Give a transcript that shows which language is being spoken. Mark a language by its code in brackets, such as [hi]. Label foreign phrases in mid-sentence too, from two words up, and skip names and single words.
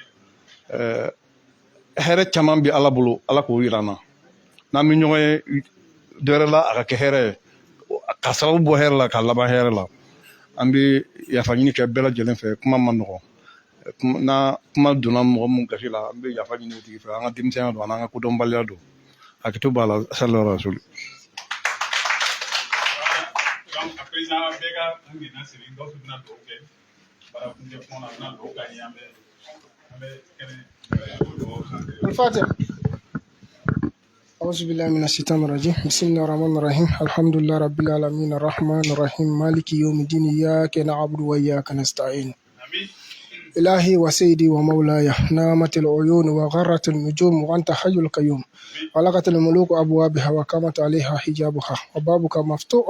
[bm] hɛrɛ caman bɛ ala bolo ala k'o yira an na n'an bɛ ɲɔgɔn ye dɔ wɛrɛ la a ka kɛ hɛrɛ ye ka sababu bɔ hɛrɛ la k'a laban hɛrɛ la an bɛ yafa ɲini kɛ bɛɛ lajɛlen fɛ kuma ma nɔgɔn na kuma donna mɔgɔ mun gasi la an bɛ yafa ɲini o tigi fɛ an ka denmisɛnya don an ka kodɔnbaliya don hakili b'a la [ar] صلى الله عليه وسلم. الفاتحة. أعوذ بالله من الشيطان الرجيم بسم الله الرحمن الرحيم الحمد لله رب العالمين الرحمن الرحيم مالك يوم الدين إياك نعبد وإياك نستعين إلهي وسيدي ومولاي نامت العيون وغرت النجوم وأنت حي القيوم غلقت الملوك أبوابها وقامت عليها حجابها وبابك مفتوح